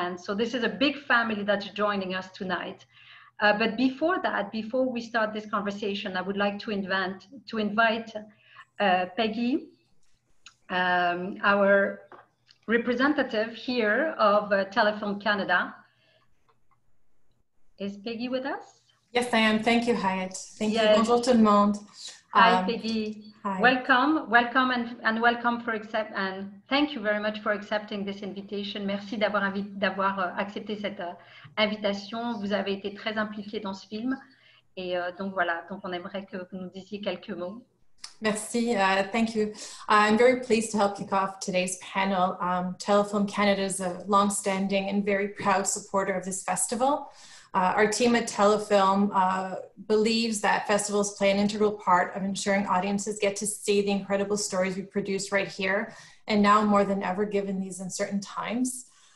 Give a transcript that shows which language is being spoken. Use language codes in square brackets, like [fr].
[en] And so this is a big family that's joining us tonight. But before that, before we start this conversation, I would like to invite Peggy, our representative here of Téléfilm Canada. Is Peggy with us? Yes, I am. Thank you, Hayet. Thank you. Yes. [fr] Bonjour tout le monde. [en] Hi, Peggy. Hi. Welcome and welcome and thank you very much for accepting this invitation. [fr] Merci d'avoir accepté cette invitation. Vous avez été très impliqué dans ce film et donc voilà. Donc on aimerait que vous nous disiez quelques mots. Merci. [en] Thank you. I'm very pleased to help kick off today's panel. Téléfilm Canada is a long-standing and very proud supporter of this festival. Our team at Telefilm believes that festivals play an integral part of ensuring audiences get to see the incredible stories we produce right here, and now more than ever, given these uncertain times.